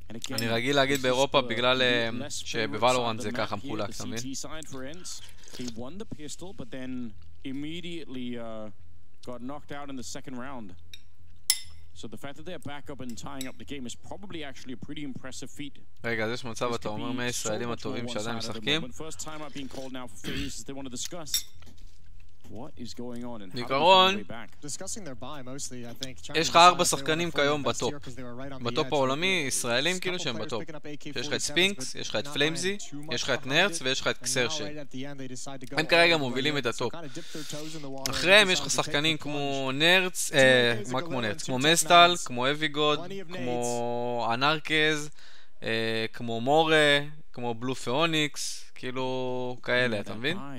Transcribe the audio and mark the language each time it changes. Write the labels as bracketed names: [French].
[Hebrew] אני רגיל להגיד באירופה בגלל שבוולורנט זה ככה מחולק, אתה מבין? [English] He won the pistol, but then immediately got knocked out in the second round. So the fact that they're back up and tying up the game is probably actually a pretty impressive feat. [Hebrew] רגע, אז יש מצב, אתה אומר מהישראלים הטובים שעדיין משחקים? [English] First time I've been called now for phases they want to discuss. What is going on and [Hebrew] בעיקרון, [English] discussing their buy mostly, I think. [Hebrew] יש לך 4 שחקנים כיום בטופ. בטופ העולמי, ישראלים כאילו שהם בטופ. יש לך את ספינקס, יש לך את פליימזי, יש לך את נרטז ויש לך את קסרשי. הם כרגע מובילים את הטופ. אחריהם יש לך שחקנים כמו נרטס, מה כמו נרטס? כמו מסטל, כמו אביגוד, כמו אנרקז, כמו מורה, כמו בלו פאוניקס, כאילו כאלה, אתה מבין?